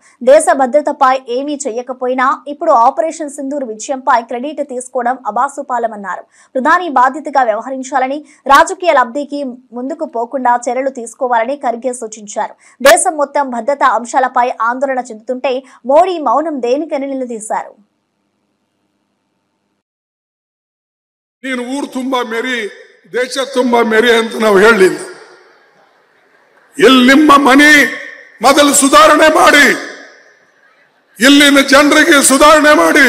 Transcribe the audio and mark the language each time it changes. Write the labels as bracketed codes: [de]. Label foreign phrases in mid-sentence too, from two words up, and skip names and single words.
[te] దేశ భద్రతపై ఏమీ చేయకపోయినా ఇప్పుడు ఆపరేషన్ సింధూర్ విజయంపై క్రెడిట్ తీసుకోవడం అబాసుపాలమన్నారు. ప్రధాని బాధ్యతగా వ్యవహరించాలని, రాజకీయ లబ్ధికి ముందుకు పోకుండా చర్యలు తీసుకోవాలని ఖర్గే సూచించారు. దేశం మొత్తం భద్రతా అంశాలపై ఆందోళన చెందుతుంటే మోడీ మౌనం దేనికని నిలదీశారు. [kn] ನೀನು ಊರು ತುಂಬಾ ಮೆರಿ, ದೇಶ ತುಂಬಾ ಮೆರಿ ಅಂತ ನಾವು ಹೇಳಿಲ್ಲ. ಇಲ್ಲಿ ನಿಮ್ಮ ಮನೆ ಮೊದಲು ಸುಧಾರಣೆ ಮಾಡಿ, ಇಲ್ಲಿನ ಜನರಿಗೆ ಸುಧಾರಣೆ ಮಾಡಿ.